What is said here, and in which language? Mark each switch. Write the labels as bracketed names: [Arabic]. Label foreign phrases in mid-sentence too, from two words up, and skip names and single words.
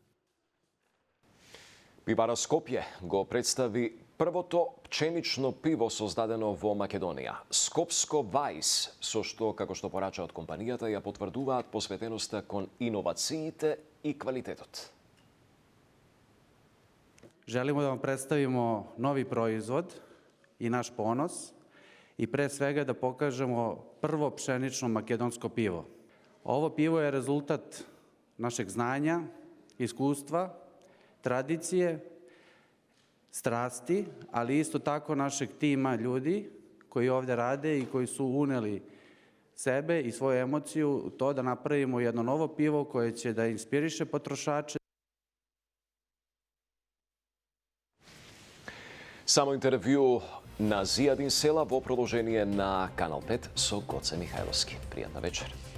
[Macedonian] Пивара Скопје го представи првото пченично пиво создадено во Македонија. Скопско Вајс, со што, како што порачаат компанијата, ја потврдуваат посветеноста кон иновациите и квалитетот. [Serbian] Želimo da vam predstavimo novi proizvod i naš ponos i pre svega da pokažemo prvo pšenično makedonsko pivo. Ovo pivo je rezultat našeg znanja, iskustva, tradicije, strasti, ali isto tako našeg tima ljudi koji ovde rade i koji su uneli sebe i svoju emociju u to da napravimo jedno novo pivo koje će da inspiriše potrošače. [Macedonian] Само интервју на Зијадин Села во продолжение на Канал 5 со Гоце Михајловски. Пријатна вечер.